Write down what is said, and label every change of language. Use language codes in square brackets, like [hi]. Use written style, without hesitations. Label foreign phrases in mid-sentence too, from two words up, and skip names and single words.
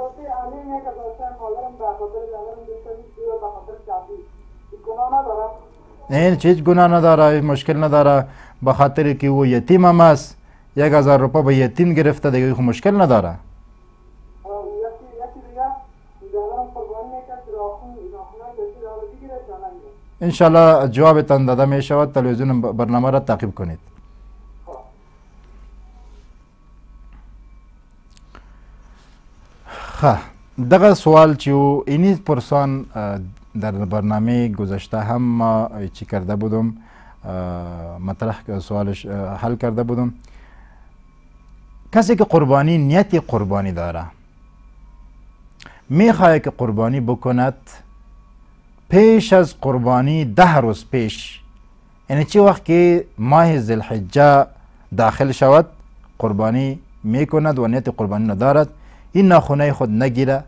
[fa] این هیچ گناه نداره، مشکل نداره، به خاطر که او یتیم هم است 1000 روپه به یتیم گرفته دیگه خو مشکل نداره. انشالله جوابتان داده می شود. تلویزیون برنامه را تعقیب کنید. [ps] دغه سوال چې [fa] اینی پرسان در برنامه گذشته هم چی کرده بودم، مطرح سوالش حل کرده بودم. کسی که قربانی نیت قربانی داره میخواد که قربانی بکند، پیش از قربانی 10 روز پیش، یعنی چی وقت که ماه ذوالحجه داخل شود قربانی میکند و نیت قربانی ندارد، این ناخونه خود نگیره.